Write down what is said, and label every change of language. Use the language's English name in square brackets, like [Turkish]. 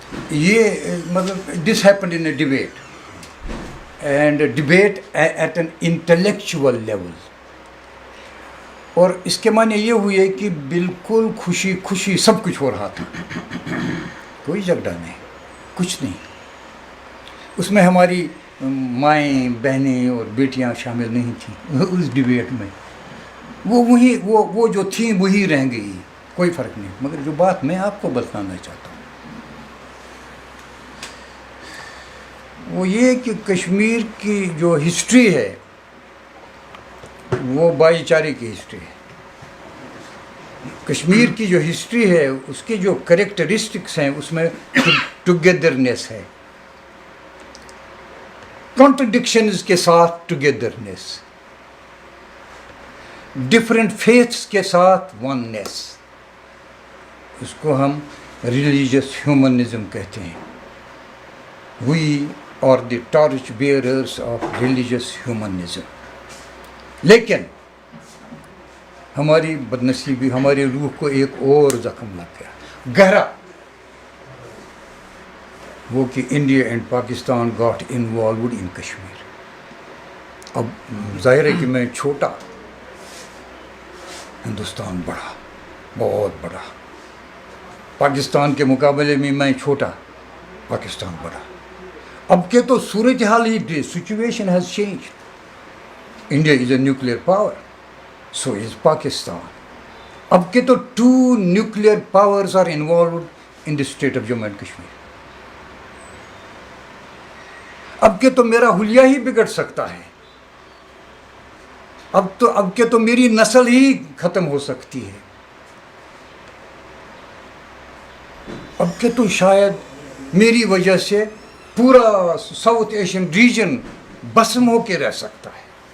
[Urdu] یہ مطلب [English] this happened in a debate. And a debate at an intellectual level. [Urdu] اور اس کے معنی یہ ہوئے کہ بالکل خوشی خوشی سب کچھ ہو رہا تھا, کوئی جھگڑا نہیں, کچھ نہیں. اس میں ہماری مائیں بہنیں اور بیٹیاں شامل نہیں تھیں اس ڈیبیٹ میں. وہ جو تھیں وہی رہ گئی, کوئی فرق نہیں. مگر جو بات میں آپ کو بتانا چاہتا ہوں وہ یہ کہ کشمیر کی جو ہسٹری ہے وہ بھائی چارے کی ہسٹری ہے. کشمیر کی جو ہسٹری ہے اس کی جو کریکٹرسٹکس ہیں اس میں ٹوگیدرنیس ہے, کانٹرڈکشنز کے ساتھ ٹوگیدرنیس, ڈفرینٹ فیتھس کے ساتھ وننیس. اس کو ہم ریلیجیس ہیومنزم کہتے ہیں. [English] We are the torch bearers of religious humanism. [Urdu] لیکن ہماری بدنصیبی, ہماری روح کو ایک اور زخم لگ گیا گہرا, وہ کہ [English] India and Pakistan got involved in Kashmir. [Urdu] اب ظاہر ہے کہ میں چھوٹا, ہندوستان بڑا, بہت بڑا. پاکستان کے مقابلے میں میں چھوٹا, پاکستان بڑا. اب کے تو صورتحال ہی, [English] Situation has change. India is a nuclear power, so is Pakistan. [Urdu] اب کے تو [English] 2 nuclear powers are involved in the state of Jammu and Kashmir. [Urdu] اب کے تو میرا حلیہ ہی بگڑ سکتا ہے. اب کے تو میری نسل ہی ختم ہو سکتی ہے. اب کے تو شاید میری وجہ سے پورا ساؤتھ ایشین ریجن بسم ہو کے رہ سکتا ہے.